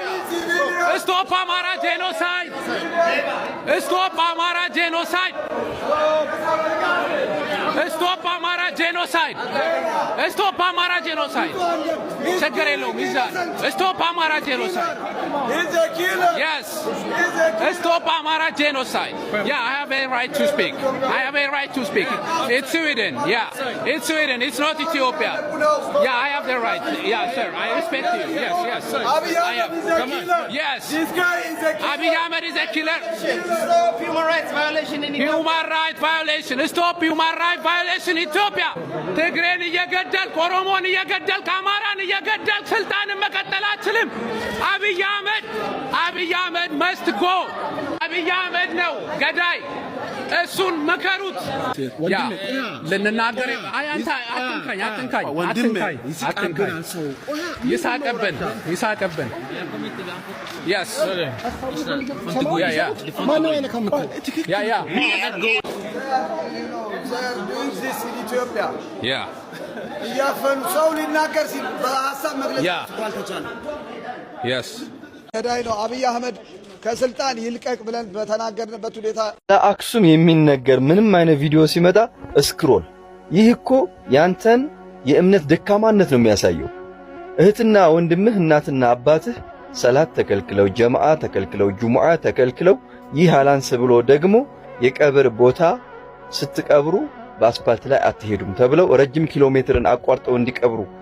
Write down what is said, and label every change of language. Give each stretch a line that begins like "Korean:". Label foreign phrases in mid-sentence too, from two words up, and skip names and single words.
English: Stop Amhara genocide! Stop Amhara genocide! Stop Amhara genocide! Stop Amhara genocide!
Amharic: ችግር የለውም ይዛል።
English: Stop Amhara genocide! Yes. Stop Amara genocide. Yeah, I have a right to speak. It's Sweden. Yeah, it's Sweden. It's not Ethiopia. Yeah, I have the right. Yeah, sir. I respect you. Yes, sir. I have. Come on. Yes. This guy is a killer. Abiy Ahmed is a killer. Stop human rights violation in Ethiopia. Human rights violation. Stop human rights violation in Ethiopia.
Amharic: ትግሬን እየገደል ኦሮሞን እየገደል ካማራን እየገደል ስልጣን መቀጠል አትችልም። አብይ አህመድ
English: must go
Amharic: አብይ አህመድ ነው ገዳይ። እሱን መከሩት። ያ ለነናገር አንተ አትንካኝ ይሳቀበን። Yes.
English: Yeah. Yeah.
Amharic: ያፈኑ ሰው ሊናገር ሲል በሐሳብ መግለጽ አልተቻለ።
English: Yes.
Amharic: ገዳይ ነው። አብይ አህመድ ከስልጣን ይልቀቅ ብለን በተናገርንበት ሁኔታ ለአክሱም የሚነገር ምንም አይነት ቪዲዮ ሲመጣ ስክሮል። ይህ እኮ ያንተን የእምነት ደካማነት ነው የሚያሳየው። እህትና ወንድምህ እናትና አባትህ ሰላት ተከልክለው፣ ጀማዓ ተከልክለው፣ ጁሙዓ ተከልክለው፣ ይህ አላንስ ብሎ ደግሞ የቀብር ቦታ ስትቀብሩ በአስፓልት ላይ አትሄዱም ተብለው ረጅም ኪሎ ሜትርን አቋርጠው እንዲቀብሩ